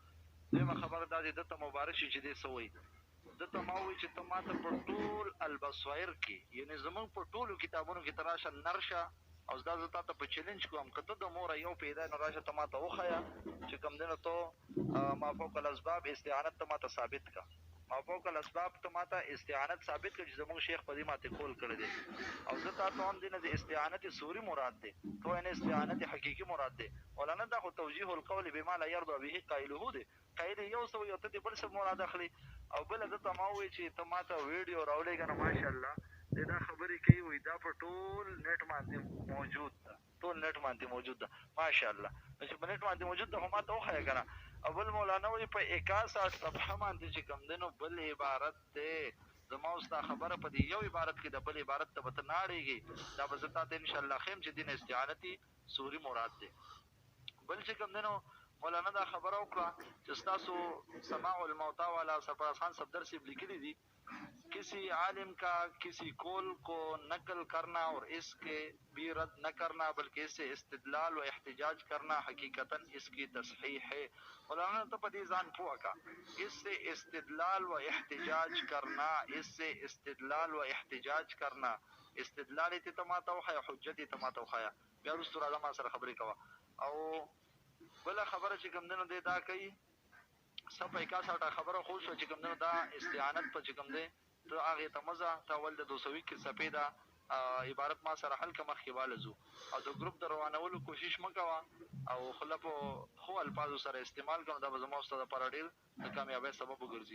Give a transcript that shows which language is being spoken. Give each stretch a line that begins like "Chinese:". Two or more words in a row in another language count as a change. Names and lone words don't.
Pashto: دویمه خبره دا دی ده ته مبارک شي چې دی څه وایي. ده ته ما ووایي چې ته ما ته په ټول البصایر کې یعنې زموږ په ټولو کتابونو کې ته راشه نرشه او دا زه تا ته په چیلنج کوم که ته د موره یو پیدا نو راشه ته ما ته وښیه چې کوم دی نو ته
Arabic: ما فوق الاسباب
Pashto: استعانت ته ما ته ثابت کړه.
Arabic: ما فوق الاسباب
Pashto: ته ما ته استعانت ثابت کړه چې زموږ شیخ په دې ماته کول کړی دی او زه تا ته هم دی نه د استعانت صوري مراد دی تو یعنې استعانت حقیقي مراد دی. مولانا دا خو توجیه
Arabic: القول بما لا یرضى به قایله
Pashto: دی. قایل یو څه وایي او ته دې بل څه مراد اخلي. او بله ده ته ما ووایي چې ته ما ته ویډیو راولېږه نو ماشاءالله دی دا خبرې کوي وایي دا په ټول نیټ باندې موجود ده ټول نیټ باندې موجود ده ماشاءالله. نو چې په نیټ باندې موجود ده خو ما ته وښیه که نه. او بل مولانا وایي په 61 صفحه باندې چې کوم دی نو بل عبارت دی زما اوس دا خبره په دې یو عبارت کې د بل عبارت ته به ته نه اړېږې دا به زه تا ته انشاءالله ښیم چې دې نه استعانتي صوري مراد دی. بل چې کوم دی نو مولانا دا خبره وکړه چې ستاسو سماع الموتا والا سرفراز خان صفدر صاحب لیکلي دي
Urdu: کسی عالم کا کسی قول کو نقل کرنا اور اس کے بھی رد نہ کرنا بلکہ اس سے استدلال و احتجاج کرنا حقیقتاً اس کی تصحیح ہے.
Pashto: مولانا ته په دې ځان پوه کا
Urdu: اس سے استدلال و احتجاج کرنا اس سے استدلال و احتجاج کرنا
Pashto: استدلال ته ما ته وښیه حجت ته ما ته وښیه بیا وروسته راځه ما سره خبرې کوه. او بله خبره چې کوم دی نو دی دا کوي صفحه 61 خبره خو شوه چې کوم دی نو دا استعانت په چې کوم دی ته هغې ته مزه ته اول د 221 صفحې دا عبارت ما سره حل که مخکې واله ځو او د ګروپ د روانولو کوشش مه کوه او خله په ښو الفاظو سره استعمال کړه دا به زما ستا دپاره ډېر د کامیابۍ سبب وګرځي.